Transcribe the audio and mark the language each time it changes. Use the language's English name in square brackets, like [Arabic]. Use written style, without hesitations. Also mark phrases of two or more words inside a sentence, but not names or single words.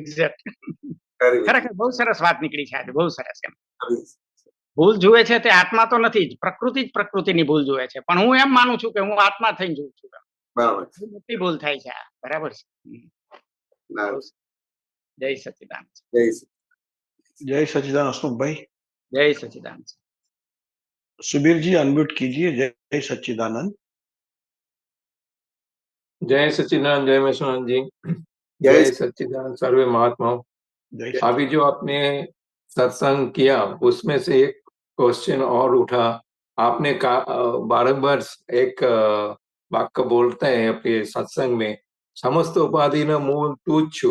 [Gujarati] એક્ઝેક્ટ. ખરેખર બહુ સરસ વાત નીકળી છે આજે. બહુ સરસ. ભૂલ જુએ છે તે આત્મા તો નથી જ, પ્રકૃતિ જ પ્રકૃતિની ભૂલ જુએ છે. પણ હું એમ માનું છું કે હું આત્મા થઈને જોઉં છું. બરાબર. મોટી ભૂલ થાય છે. બરાબર છે. જય સચિદાનંદ. [Hindi] जय सच्चिदानंद हसमुखभाई। जय सच्चिदानंद। सुबीर जी अनम्यूट कीजिए। जय सच्चिदानंद। जय सच्चिदानंद, जय महेश्वरानंद जी, जय सच्चिदानंद सर्वे महात्माओं। अभी जो आपने सत्संग किया उसमें से एक क्वेश्चन और उठा। आपने बारंबार एक वाक्य बोलते हैं अपने सत्संग में, [Gujarati] સમસ્ત ઉપાધિ ન મૂળ તું છું।